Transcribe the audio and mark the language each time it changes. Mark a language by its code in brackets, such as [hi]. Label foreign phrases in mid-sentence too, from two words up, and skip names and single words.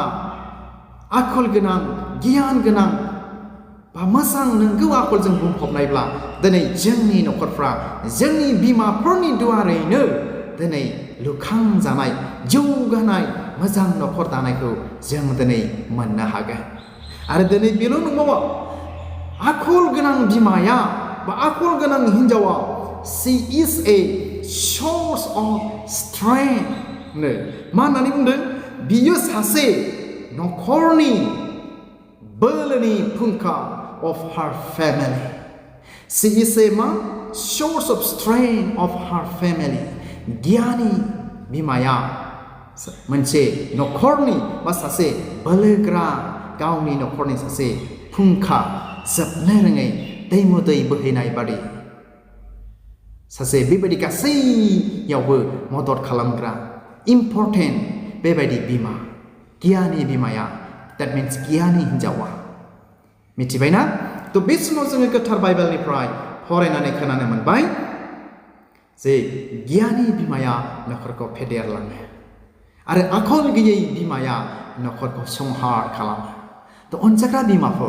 [brx] आखल गोनां गियान गोनां बा मोजां नंगौ आखलजों बुंफबनायब्ला दिनै जोंनि न'खरफ्रा जोंनि बिमाफोरनि दुआरैनो दिनै लुखांजानाय जौगानाय मोजां न'खर दानायखौ जों दिनै मोननो हागोन आरो दिनै बेल' नंबावा आखल गोनां बिमाया बा आखल गोनां हिन्जावा [en] she is a source of strength [brx] नो मा होननानै बुंदों बियो सासे न'खरनि बोलोनि फुंखा [en] of her family she is a source of strength of her family [brx] गियानि बिमाया मोनसे न'खरनि बा सासे बोलोग्रा गावनि न'खरनि सासे फुंखा जोबनो रोङै दैमुदै बोहैनाय बादि सासे बेबायदि गासैयावबो मदद खालामग्रा इम्परटेन्ट बेबायदि बिमा गियानि बिमाया [en] that means [brx] गियानि हिन्जावा मिथिबायना थ' बे समाव जोङो गोथार बाइबेलनिफ्राय फरायनानै खोनानो मोनबाय जे गियानि बिमाया न'खरखौ फेदेरलाङो आरो आखल गैयै बिमाया न'खरखौ संहार खालामो थ' अनजाग्रा बिमाफोर